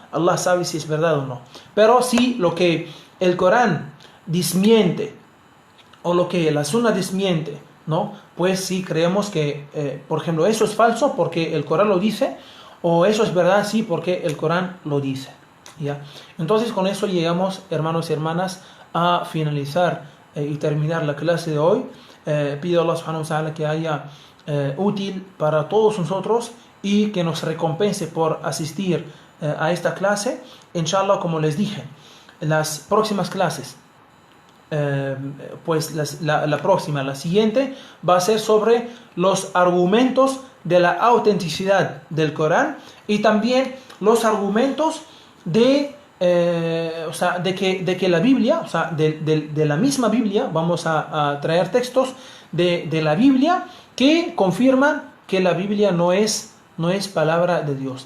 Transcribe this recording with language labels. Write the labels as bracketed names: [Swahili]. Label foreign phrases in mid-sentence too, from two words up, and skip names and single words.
[Spanish] Allah sabe si es verdad o no. Pero si lo que el Corán desmiente o lo que la Sunna desmiente, ¿no? Pues sí creemos que, por ejemplo, eso es falso porque el Corán lo dice, o eso es verdad, sí, porque el Corán lo dice, ¿ya? Entonces, con eso llegamos, hermanos y hermanas, a finalizar y terminar la clase de hoy. Pido a Allah [Arabic] سبحانه وتعالى [Spanish] que haya útil para todos nosotros y que nos recompense por asistir a esta clase. Inshallah, como les dije, las próximas clases, pues la siguiente va a ser sobre los argumentos de la autenticidad del Corán y también los argumentos de que la Biblia, o sea, de la misma Biblia, vamos a traer textos de la Biblia que confirman que la Biblia no es palabra de Dios.